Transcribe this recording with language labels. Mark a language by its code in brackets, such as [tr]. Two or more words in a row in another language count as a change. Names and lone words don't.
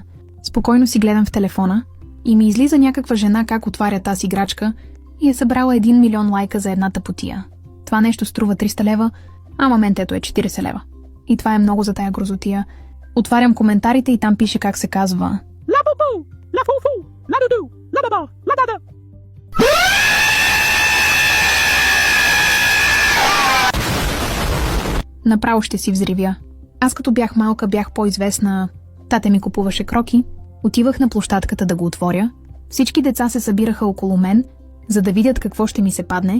[bg] Спокойно си гледам в телефона и ми излиза някаква жена как отваря тази играчка и е събрала 1 милион лайка за едната потия. Това нещо струва 300 лева, ама ментето е 40 лева. И това е много за тая грозотия. Отварям коментарите и там пише как се казва. Ла-бу-бу, ла-фу-фу, ла-ду-ду, ла-ба-ба, ла-да-да. Направо ще си взривя. Аз като бях малка, бях по-известна. Тате ми купуваше кроки. Отивах на площадката да го отворя. Всички деца се събираха около мен, за да видят какво ще ми се падне.